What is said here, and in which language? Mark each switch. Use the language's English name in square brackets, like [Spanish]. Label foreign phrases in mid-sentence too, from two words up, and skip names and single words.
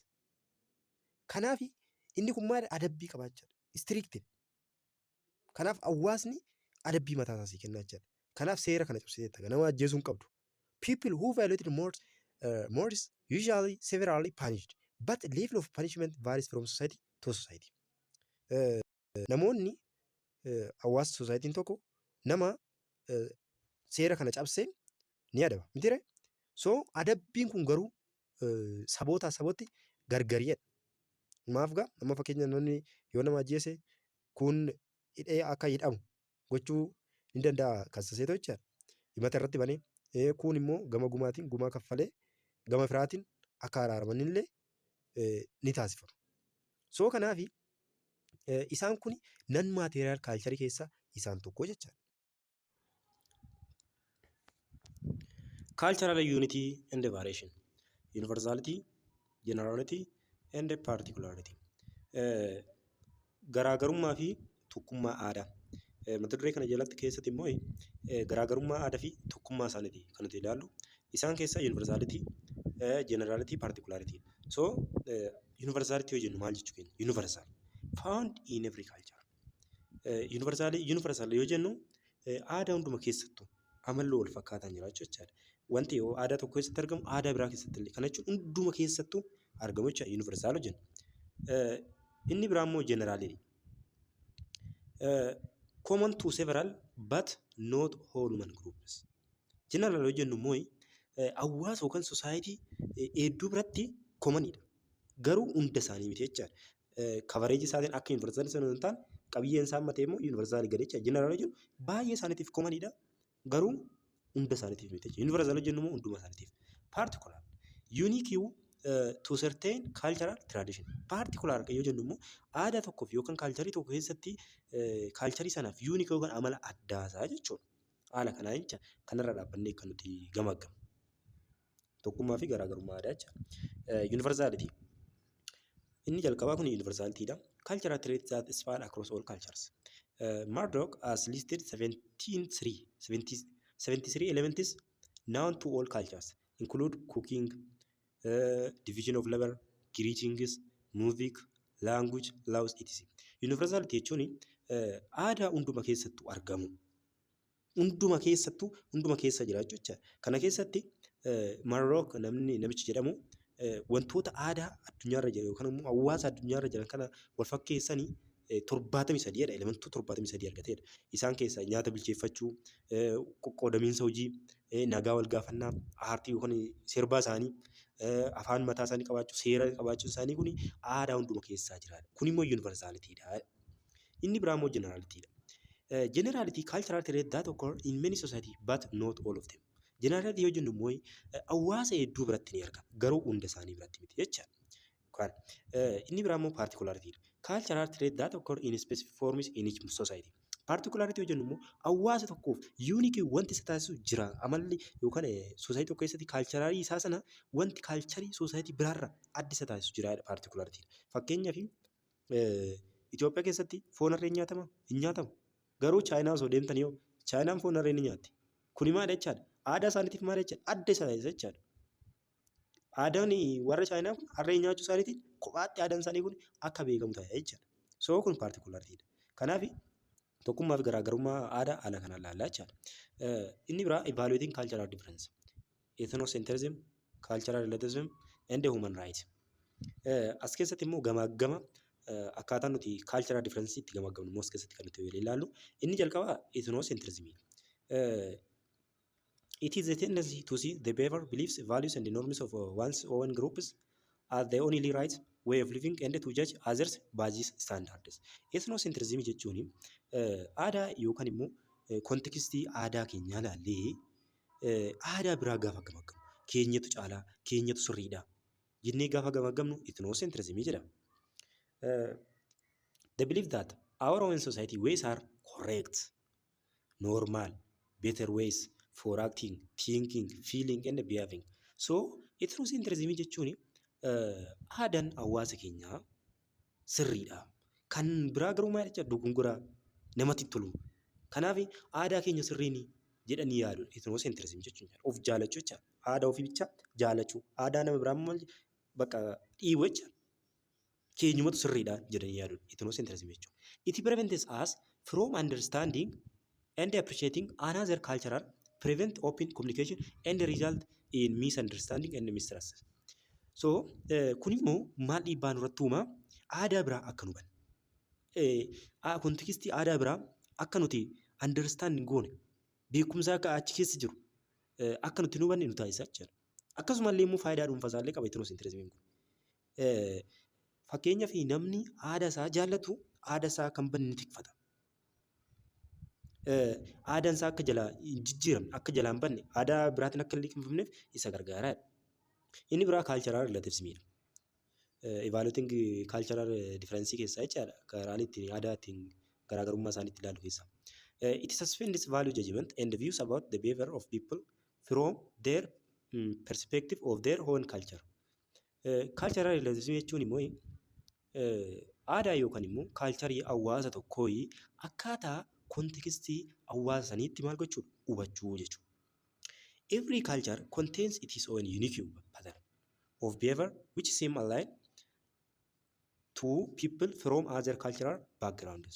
[Oromo] Kanaaf inni kun maal adabbii qabaachaa istriiktii. Kanaaf hawaasni adabbii mataa isaanii kennaa jira. Kanaaf seera kana cabsiteetta nama ajjeesuu hin qabdu. [English] People who violated mores usually severely punished, but the level of punishment varies from society to society. [Oromo] Namoonni hawaasa societiin tokko nama seera kana cabsee ni adaba mitiree. So adabbiin kun garuu sabootaa sabatti gargariidha. Maaf gaa nama fakkeenya namni yoo nama ajjeese kun hidhee akka hidhamu gochuu ni danda'a kasaseetoo jechaadha. Himata irratti banee kun immoo gama gumaatiin gumaa kaffalee gama firaatiin akka araaraman illee ni taasifama. So kanaaf isaan kun nan [English] maateriyaal kaalcharii [Oromo] keessaa isaan tokko jechaadha. [English] Cultural unity and variation, universality, generality and particularity. [Oromo] Garaagarummaa fi tokkummaa aadaa. Mata duree kana jalatti keessatti immoo garaagarummaa aadaa fi tokkummaa isaaniiti kan nuti ilaallu. Isaan keessaa [English] universality, generality, particularity. [Oromo] So universality yoo jennu maal jechuu keenya? [English] Universal, found in every culture. [Oromo] Universal yoo jennu aadaa hunduma keessattuu amalloo wal fakkaataan jiraachuu jechaadha. Wanti yoo aadaa tokko keessatti argamu aadaa biraa keessatti illee kana jechuun hunduma keessattuu argamu jecha universal jenna. Inni biraa immoo generality. [English] Common to several but not all human groups. [Oromo] General yoo jennu immoo hawaasa yookaan society hedduu biratti commonidha. Garuu hunda isaanii miti jechaadha. Coverage isaatiin akka universal sana hin taane qabiyyeen isaa matee immoo universal gadi jecha. General yoo jennu baay'ee isaaniitiif commonidha. Garuu hunda isaaniitiif miti jecha. Universal yoo jennu immoo hunduma isaaniitiif. [English] Particular. Unique to certain cultural tradition. [Oromo] Particular yoo jennu immoo aadaa tokkoof yookaan kaalcharii tokko keessatti kaalcharii sanaaf unique yookaan amala addaa isaa jechuudha. Haala kanaa jecha kanarra dhaabbannee kan nuti gamaggamu. Tokkummaa fi garaagarummaa aadaa jecha. Universality. Inni jalqabaa kun universalityidha. [English] Cultural traits that span across all cultures. Murdoch has listed 73 elements known to all cultures, include cooking, division of labor, greetings, music, language, laws, etc. [Oromo] Universality jechuun aadaa hunduma keessattuu argamu. Hunduma keessattuu hunduma keessa jiraachuu jecha. Kana keessatti Murdoch namichi jedhamu wantoota aadaa addunyaarra jiran yookaan immoo hawaasa addunyaarra jiran kana wal fakkeessanii 73dha. Elementoota 73 argateedha. Isaan keessaa nyaata bilcheeffachuu, qoqqoodamiinsa hojii, nagaa wal gaafannaa, aartii yookaan sirbaa isaanii, afaan mataa isaanii qabaachuu, seera qabaachuu isaanii kun aadaa hunduma keessaa jiraadha. Kun immoo universalityidha. Inni biraa immoo generalityidha. [English] Generality cultural trait that occur in many society but not all of them. [Oromo] Generality yoo jennu immoo hawaasa hedduu biratti ni argama. Garuu hunda isaanii biratti miti jechaadha. Inni biraa immoo particularityidha. [English] Cultural trait that occur in specific forms in each society. [Oromo] Particularity yoo jennu immoo hawaasa tokkoof unique wanti isa taasisu jira. Amalli yookaan society tokko keessatti cultural isaa sana wanti [English] cultural society [Oromo] biraarra adda isa taasisu jiraadha particularity. Fakkeenyaaf Itoophiyaa keessatti foon harree nyaatama? Hin nyaatamu. Garuu Chaayinaa osoo deemtanii yoo Chaayinaan foon harree ni nyaatti. Kuni maal jechaadha? Aadaa isaaniitiif maal jechaadha? Adda isa taasisa jechaadha. Aadaan warra Chaayinaa kun harree nyaachuu isaaniitiin kophaatti aadaan isaanii kun akka beekamu ta'a jechaadha. So kun particularityidha. Kanaaf tokkummaa fi garaagarummaa aadaa haala kanaan ilaallaa jechaadha. Inni biraa [English] evaluating cultural difference. Ethnocentrism, cultural relativism and human rights. [Oromo] As keessatti immoo gama akkaataa nuti [English] cultural difference [Oromo] itti gamaggamnu immoo as keessatti kan nuti ilaallu. Inni jalqabaa ethnocentrism. [English] It is a tendency to see the behavior, beliefs, values, and the norms of one's own groups as the only right way of living and to judge others by these standards. [Oromo] Ethnocentrism jechuun aadaa yookaan immoo kontekstii aadaa keenyaa ilaallee aadaa biraa gaafa gamaggamnu keenyatu caalaa keenyatu sirriidha jennee gaafa gamaggamnu ethnocentrism jedhama. [English] The belief that our own society ways are correct, normal, better ways for acting, thinking, feeling and behaving. [Oromo] So ethnocentrism jechuun aadaan hawaasa keenyaa sirriidha. Kan biraa garuu maal jecha dogongoraa namatti tolu. Kanaaf aadaa keenya sirriin jedhanii yaadu. Ethnocentrism jechuun of jaalachuu jecha aadaa ofii bicha jaalachuu aadaa nama biraa immoo bakka dhiibuu jecha keenyumatu sirriidha jedhanii yaadu. Ethnocentrism jechuun. [English] It prevents us from understanding and appreciating another cultural, prevent open communication and result in misunderstanding and mistrust. [Oromo] So kun immoo maal dhiibbaa nurratti uumaa aadaa biraa akka nu hubanne. Kontekistii aadaa biraa akka nuti understanding goone beekumsa akka achi keessa jiru akka nuti nu hubanne nu taasisa jechuudha. Akkasumallee immoo faayidaa dhuunfaa illee qaba ethnocentrismiin kun. Fakkeenyaaf namni aadaa isaa jaallatu aadaa isaa kan banne ni tikfata. Aadaan isaa akka jalaa hin jijjiiramne akka jalaa hin banne aadaa biraatiin akka hin liqimfamneef isa gargaara. Inni biraa [English] cultural relativismidha. Evaluating cultural difference [Oromo] keessaa jechaadha. Karaan ittiin aadaa ittiin garaagarummaa isaanii itti ilaalu keessaa. [English] It suspends value judgment and views about the behavior of people from their perspective of their own culture. Cultural relativism [Oromo] jechuun immoo aadaa yookaan immoo kaalcharii hawaasa tokkoo akkaataa kontekistii hawaasa saniitti maal gochuudha hubachuu jechuudha. [English] Every culture contains its own unique pattern of behavior which seem aligned to people from other cultural backgrounds.